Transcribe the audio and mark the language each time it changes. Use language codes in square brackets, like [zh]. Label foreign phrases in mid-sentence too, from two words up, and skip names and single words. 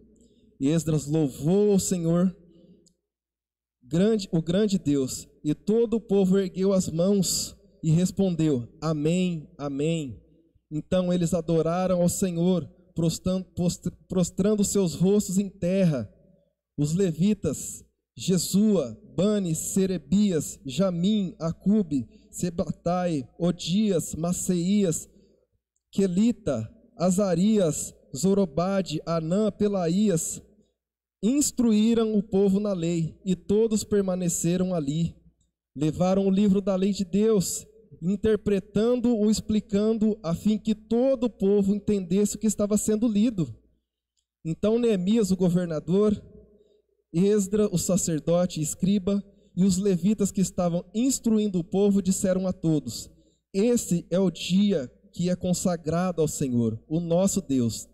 [pt] E Esdras louvou o Senhor, o grande Deus, e todo o povo ergueu as mãos e respondeu: Amém, Amém. Então eles adoraram ao Senhor, prostrando seus rostos em terra. Os levitas, Jesua, Bani, Serebias, Jamim, Acube, Sebatai, Odias, Maceias, Quelita, Azarias, Zorobade, Anã, Pelaías, instruíram o povo na lei, e todos permaneceram ali. Levaram o livro da lei de Deus, interpretando-o, explicando, a fim que todo o povo entendesse o que estava sendo lido. Então Neemias, o governador, Esdra, o sacerdote e escriba, e os levitas que estavam instruindo o povo, disseram a todos: esse é o dia que é consagrado ao Senhor, o nosso Deus.